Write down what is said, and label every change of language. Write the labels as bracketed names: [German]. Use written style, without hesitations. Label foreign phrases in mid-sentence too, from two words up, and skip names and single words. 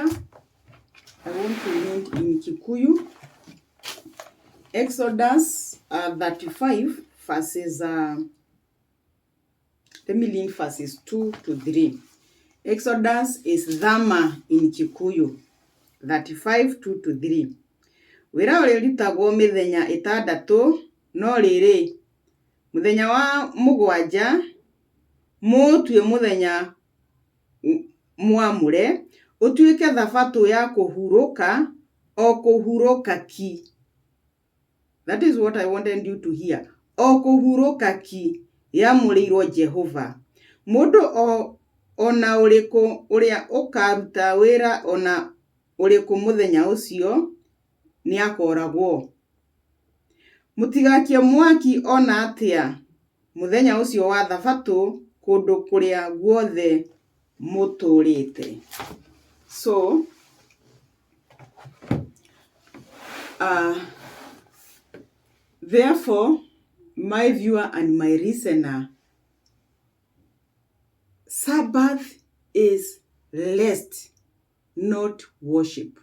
[English] I want to read in Kikuyu. Exodus 35 verses, let me read verses 2 to 3. Exodus is Dhama in Kikuyu. 35, 2 to 3. [Kikuyu] Wĩra ũrĩa ũrutagwo mĩthenya 6, no rĩrĩ, mũthenya wa 7 mũtue mũthenya mwamũre, ũtuĩke thabatũ ya kũhurũka, o kũhurũka ki. [English] That is what I wanted you to hear. [Kikuyu] O kũhurũka ki yamũrĩirwo Jehova. Mũndũ ona ũrĩkũ ũrĩa ũkaruta wĩra ona ũrĩkũ mũthenya ũcio nĩakoragwo. Mũtigakie mwaki ona atĩa mũthenya ũcio wa thabatũ kũndũ kũrĩa guothe mũtũrĩte. [English] So, therefore, my viewer and my listener, Sabbath is rest, not worship.